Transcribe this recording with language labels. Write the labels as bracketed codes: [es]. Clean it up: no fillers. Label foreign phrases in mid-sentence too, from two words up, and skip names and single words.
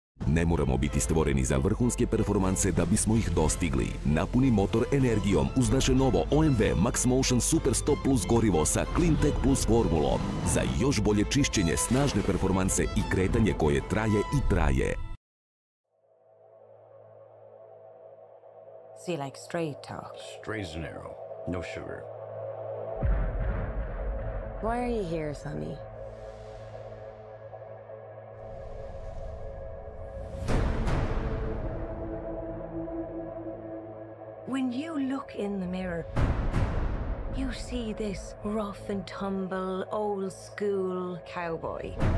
[sr] Ne moramo biti stvoreni za vrhunske performanse da bismo ih dostigli. Napuni motor energijom uz naše novo OMV Max Motion Super 100 Plus gorivo sa Cleantech Plus formulom. Za još bolje čišćenje, snažne performanse i kretanje koje traje i traje. [en] So you like straight talk? Straight as an arrow. No sugar. Why are you here, Sonny? When you look in the mirror, you see this rough and tumble, old school cowboy.